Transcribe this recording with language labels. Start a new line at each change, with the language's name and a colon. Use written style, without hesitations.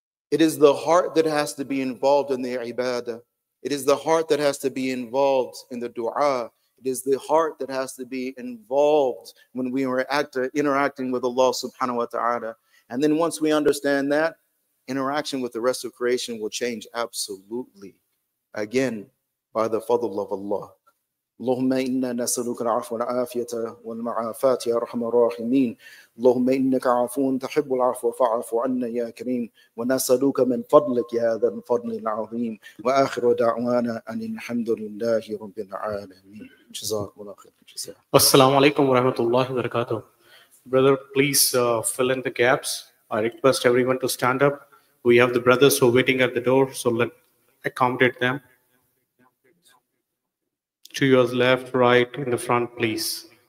English: It is the heart that has to be involved in the ibadah. It is the heart that has to be involved in the dua. It is the heart that has to be involved when we are interacting with Allah subhanahu wa ta'ala. And then once we understand that, interaction with the rest of creation will change absolutely. Again, by the fadl of Allah.
Arabic: اللهم إنا نسألك العفو والعافية والمعافاة يا أرحم الراحمين. اللهم إنك عفو تحب العفو فاعف عنا يا كريم. ونسألك من فضلك يا ذا الفضل العظيم. وآخر دعوانا أن الحمد لله رب العالمين. جزاكم الله خير. Assalamu alaikum wa rahmatullahi wa barakatuh.
English: Brother, please fill in the gaps. I request everyone to stand up. We have the brothers who are waiting at the door, so let's accommodate them. To your left, right, in the front, please.